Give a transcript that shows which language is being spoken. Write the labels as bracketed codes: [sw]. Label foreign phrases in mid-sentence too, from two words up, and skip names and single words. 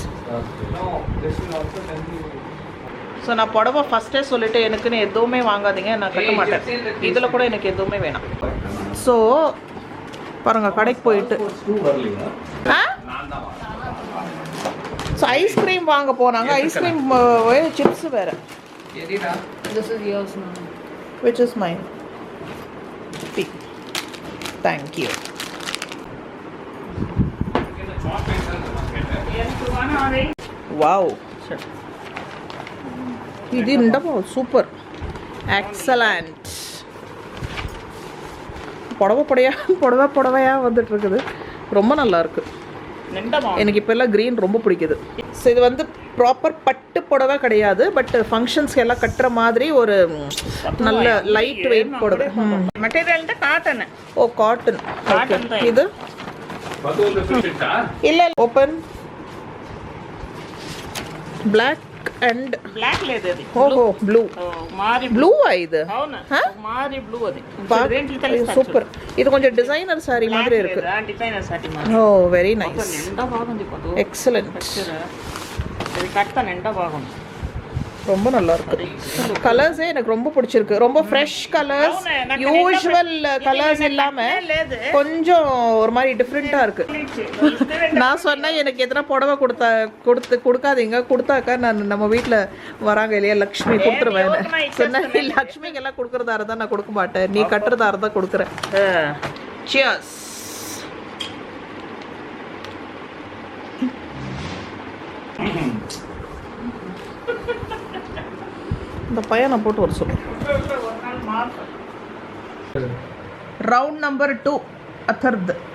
[ta] ஸோ நான் புடவை ஃபஸ்ட்டே சொல்லிட்டு எனக்குன்னு எதுவுமே வாங்காதீங்க, நான் கட்ட மாட்டேன். இதில் கூட எனக்கு எதுவுமே வேணாம். ஸோ பாருங்கள் கடைக்கு போயிட்டு ஸோ ஐஸ்கிரீம் வாங்க போனாங்க. ஐஸ்கிரீம் சிப்ஸ் வேறு. [en] Which is mine? Thank you. Wow. [ta] இது இண்டமா சூப்பர். எக்ஸலண்ட். புடவையாக வந்துட்டு இருக்குது. ரொம்ப நல்லா இருக்கு. எனக்கு இப்போ எல்லாம் க்ரீன் ரொம்ப பிடிக்குது. ஸோ இது வந்து ப்ராப்பர் பட்டு புடவை கிடையாது, பட் ஃபங்க்ஷன்ஸ்க்கு எல்லாம் கட்டுற மாதிரி ஒரு நல்ல [en] light weight [ta] புடவை. [en] material cotton. oh cotton. [ta] இது இல்லை ஓப்பன். [en] black and [te] బ్లాక్ లేదు అది ఓహో బ్లూ మారి బ్లూ ఇది అవునా మారి బ్లూ అది సూపర్ ఇది కొంచెం [en] designer saree [ta] மாதிரி இருக்கு [en] designer saree மாதிரி Oh very nice [te] నిండా బాగుంది కొద్దు ఎక్సలెంట్ ఇది కట్ట నిండా బాగుంది [ta] ரொம்ப நல்லா இருக்கு கலர்ஸே எனக்கு ரொம்ப பிடிச்சிருக்கு ரொம்ப [en] fresh colours usual colours [ta] இல்லாம கொஞ்சம் ஒரு மாதிரி டிஃப்ரெண்டா இருக்கு நான் சொன்னேன் எனக்கு எத்தனை புடவை கொடுக்காதீங்க கொடுத்தாக்கா நான் நம்ம வீட்டில் வராங்க இல்லையா லக்ஷ்மி கொடுத்துருவேன் சொன்னேன் லக்ஷ்மிக்கு எல்லாம் கொடுக்குறதா இருந்தால் நான் கொடுக்க மாட்டேன் நீ கட்டுறதா இருந்தால் கொடுக்குறேன் சியர்ஸ் இந்த பையனை போட்டு வர சொல்லு [en] round number [ta] 2 அத்தர்த்